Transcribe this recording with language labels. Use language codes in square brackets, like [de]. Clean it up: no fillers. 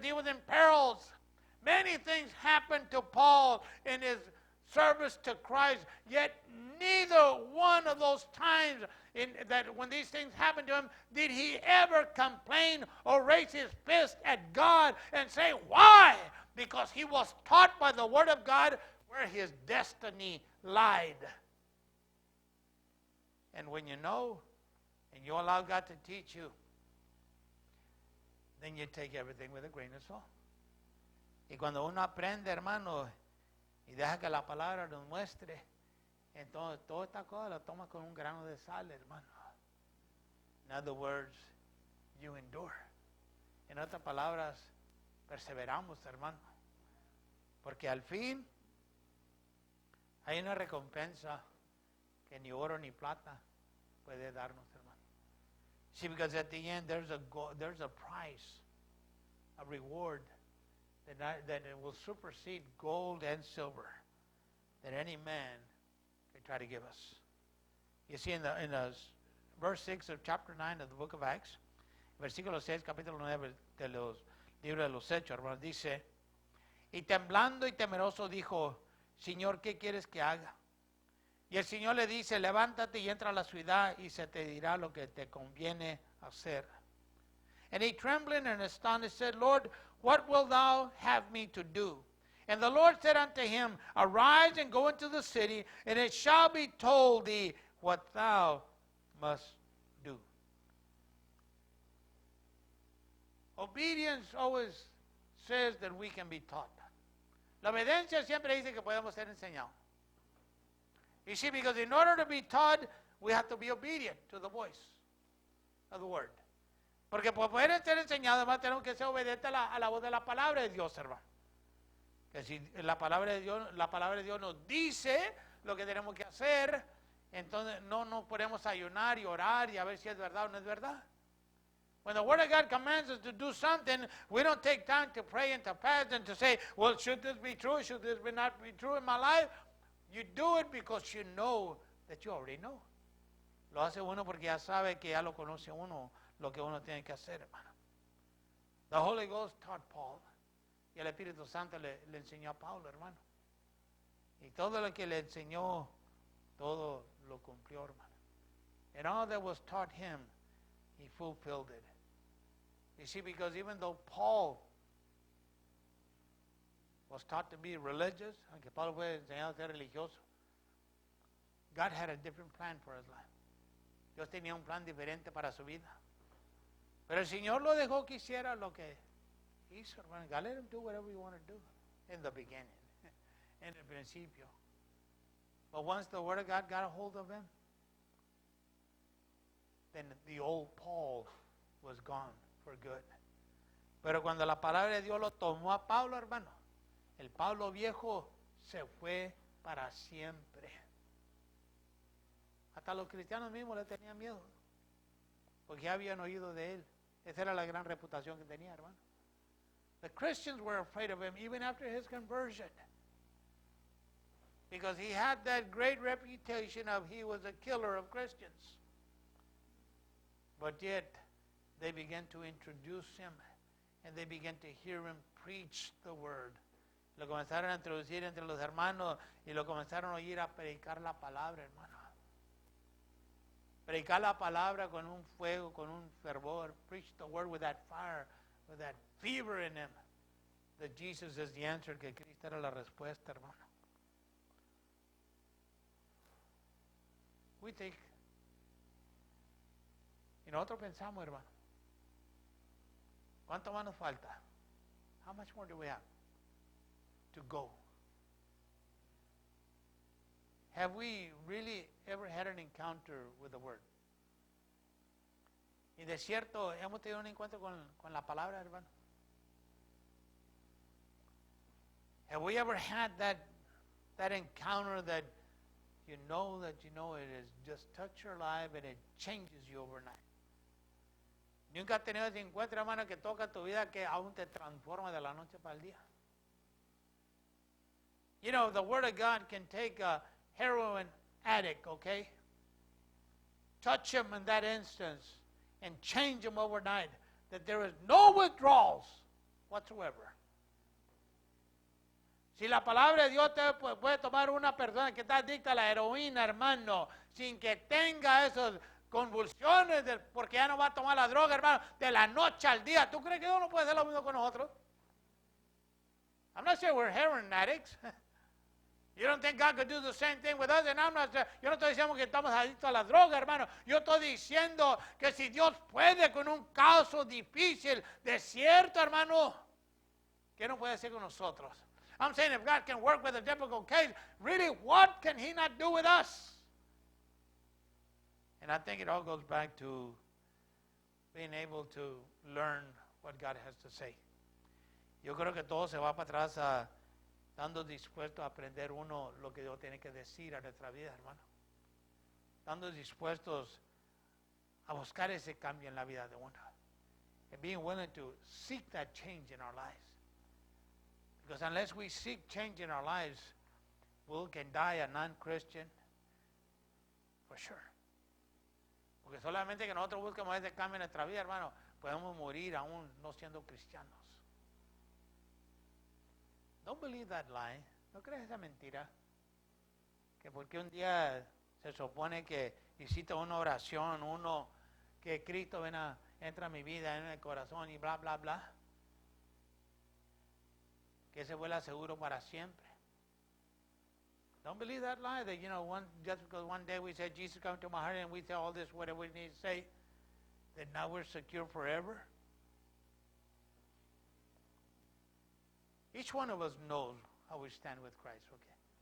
[en] He was in perils. Many things happened to Paul in his service to Christ, yet neither one of those times when these things happened to him did he ever complain or raise his fist at God and say, why? Because he was taught by the Word of God where his destiny lied. And when you know and you allow God to teach you, then you take everything with a grain of salt. [es] Y cuando uno aprende, hermano, y deja que la palabra nos muestre, entonces toda esta cosa la toma con un grano de sal, hermano. [en] In other words, you endure. [es] En otras palabras, perseveramos, hermano. Porque al fin hay una recompensa que ni oro ni plata puede darnos, hermano. [en] See, because at the end there's a price, a reward that it will supersede gold and silver that any man can try to give us. You see, in the verse 6 of chapter 9 of the book of Acts, [es] versículo 6, capítulo 9 de los libros de los Hechos, hermanos, dice, y temblando y temeroso dijo, Señor, ¿qué quieres que haga? Y el Señor le dice, levántate y entra a la ciudad y se te dirá lo que te conviene hacer. [en] And he trembling and astonished said, Lord, what wilt thou have me to do? And the Lord said unto him, arise and go into the city, and it shall be told thee what thou must do. Obedience always says that we can be taught. [es] La obediencia siempre dice que podemos ser enseñados. [en] You see, because in order to be taught, we have to be obedient to the voice of the word. [es] Porque para poder ser enseñados, además tenemos que ser obedientes a la voz de la palabra de Dios, hermano. Que si la palabra de Dios nos dice lo que tenemos que hacer, entonces no nos podemos ayunar y orar y a ver si es verdad o no es verdad. [en] When the Word of God commands us to do something, we don't take time to pray and to fast and to say, well, should this be true? Should this not be true in my life? You do it because you know that you already know. [es] Lo hace uno porque ya sabe que ya lo conoce uno, lo que uno tiene que hacer, hermano. [en] The Holy Ghost taught Paul. [es] Y el Espíritu Santo le enseñó a Pablo, hermano. Y todo lo que le enseñó, todo lo cumplió, hermano. [en] And all that was taught him, he fulfilled it. You see, because even though Paul was taught to be religious, [es] aunque Pablo fue enseñado a ser religioso, [en] God had a different plan for his life. [es] Dios tenía un plan diferente para su vida. Pero el Señor lo dejó que hiciera lo que hizo, hermano. [en] God let him do whatever he wanted to do in the beginning, [es] en el principio. [en] But once the Word of God got a hold of him, then the old Paul was gone for good. [es] Pero cuando la palabra de Dios lo tomó a Pablo, hermano, el Pablo viejo se fue para siempre. Hasta los cristianos mismos le tenían miedo, porque ya habían oído de él. Esa era la gran reputación que tenía, hermano. [en] The Christians were afraid of him even after his conversion, because he had that great reputation of he was a killer of Christians. But yet, they began to introduce him, and they began to hear him preach the word. [es] Lo comenzaron a introducir entre los hermanos, y lo comenzaron a oír a predicar la palabra, hermano. Predicar la palabra con un fuego, con un fervor. [en] Preach the word with that fire, with that fever in him. That Jesus is the answer, [es] que Cristo era la respuesta, hermano. [en] We think, [es] y nosotros pensamos, hermano, ¿cuánto más nos falta? [en] How much more do we have to go? Have we really ever had an encounter with the Word? [es] Y de cierto, hemos tenido un encuentro con la palabra, hermano. [en] Have we ever had that encounter that you know it has just touched your life and it changes you overnight? [es] Nunca has tenido ese encuentro, hermano, que toca tu vida, que aún te transforma de la noche para el día. [en] You know, the Word of God can take a heroin addict, okay? Touch him in that instance and change him overnight, that there is no withdrawals whatsoever. [es] Si la palabra de Dios te puede tomar una persona que está adicta a la heroína, hermano, sin que tenga esas convulsiones, porque ya no va a tomar la droga, hermano, de la noche al día. ¿Tú crees que Dios no puede hacer lo mismo con nosotros? [en] I'm not saying we're heroin addicts. You don't think God could do the same thing with us? And [es] yo no estoy diciendo que estamos adictos a la droga, hermano. Yo estoy diciendo que si Dios puede con un caso difícil, desierto, hermano, ¿qué no puede hacer con nosotros? [en] I'm saying if God can work with a difficult case, really, what can He not do with us? And I think it all goes back to being able to learn what God has to say. [es] Yo creo que todo se va para atrás a estando dispuesto a aprender uno lo que Dios tiene que decir a nuestra vida, hermano. Estando dispuestos a buscar ese cambio en la vida de uno. [en] And being willing to seek that change in our lives. Because unless we seek change in our lives, we can die a non-Christian for sure. [es] Porque solamente que nosotros busquemos ese cambio en nuestra vida, hermano, podemos morir aún no siendo cristianos. [en] Don't believe that lie. [es] No crees esa mentira. Que porque un día se supone que hiciste una oración, que Cristo entra a mi vida, en el corazón y bla, bla, bla. Que ese fue el aseguro para siempre. [en] Don't believe that lie that, just because one day we said, Jesus come to my heart, and we say all this, whatever we need to say, that now we're secure forever. Each one of us knows how we stand with Christ, okay?